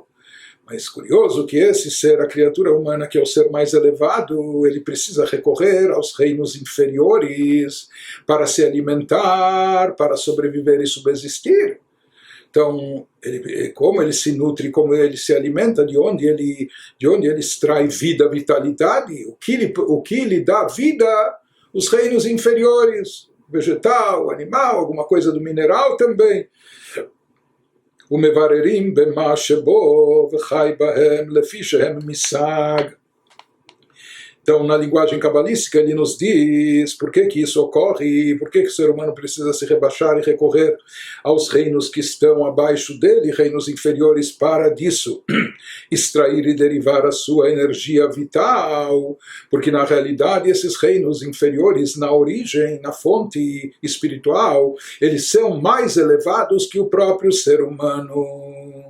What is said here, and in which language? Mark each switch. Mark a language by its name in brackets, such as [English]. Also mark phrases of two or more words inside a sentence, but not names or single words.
[Portuguese] Mas curioso que esse ser, a criatura humana, que é o ser mais elevado, ele precisa recorrer aos reinos inferiores para se alimentar, para sobreviver e subsistir. Então, como ele se nutre, como ele se alimenta, de onde ele extrai vida, vitalidade, o que lhe dá vida, os reinos inferiores, vegetal, animal, alguma coisa do mineral também. [Hebrew] ומבררים במה שבו וחי בהם לפי שהם משג. [Portuguese] Então, na linguagem cabalística, ele nos diz por que isso ocorre, por que o ser humano precisa se rebaixar e recorrer aos reinos que estão abaixo dele, reinos inferiores, para disso extrair e derivar a sua energia vital, porque na realidade esses reinos inferiores, na origem, na fonte espiritual, eles são mais elevados que o próprio ser humano.